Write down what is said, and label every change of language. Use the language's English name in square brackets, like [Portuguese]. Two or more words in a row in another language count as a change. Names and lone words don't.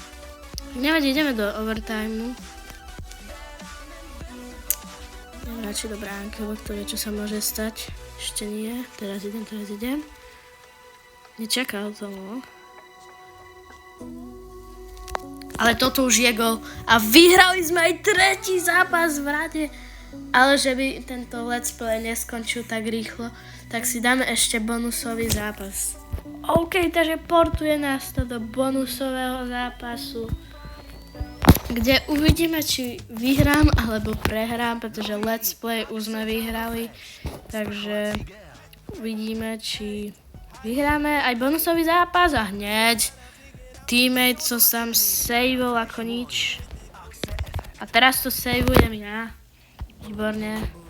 [Slovak] Nevadí, ideme do overtimeu. Idem radšej do bránky, lebo kto vie, čo sa môže stať. Ešte nie, teraz idem. Nečakal to, no. Ale toto už je gól. A vyhrali sme aj 3. zápas v rade. Ale že by tento [English] let's play [Slovak] neskončil tak rýchlo, tak si dáme ešte bonusový zápas. OK, takže portuje nás to do bonusového zápasu, kde uvidíme, či vyhrám alebo prehrám, pretože [English] let's play [Slovak] už sme vyhrali. Takže uvidíme, či vyhráme aj bonusový zápas a hneď teammate, co sám saveol ako nič. A teraz to saveujem ja. Výborne.